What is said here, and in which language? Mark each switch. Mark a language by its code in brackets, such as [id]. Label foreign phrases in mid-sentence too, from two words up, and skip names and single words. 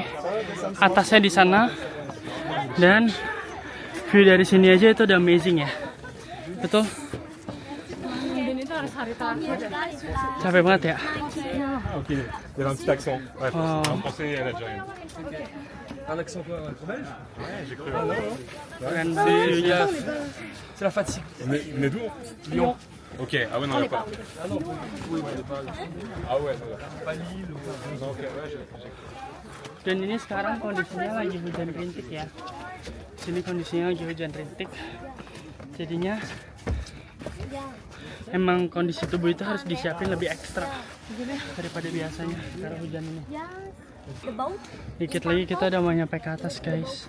[id] Atasnya di sana. Dan view dari sini aja itu udah amazing ya. Betul? Dan itu harus hari terakhir. Capek banget ya. [fr] Ok, il y avait un petit accent. Bref, Oh. en français et en algérien. Un accent quoi, belge? Ouais, j'ai cru. [id] Keren banget view-nya. [fr] C'est la fatigue. On est d'où? Lyon. Ok, ah ouais, non, il n'y a pas. Ah ouais, non, pas Lille ou. Non, ok, ouais, j'ai [id] Dan ini sekarang kondisinya lagi hujan rintik ya. Sini kondisinya lagi hujan rintik. Jadinya emang kondisi tubuh itu harus disiapin lebih ekstra daripada biasanya karena hujan ini. Dikit lagi kita udah mau nyampe ke atas guys.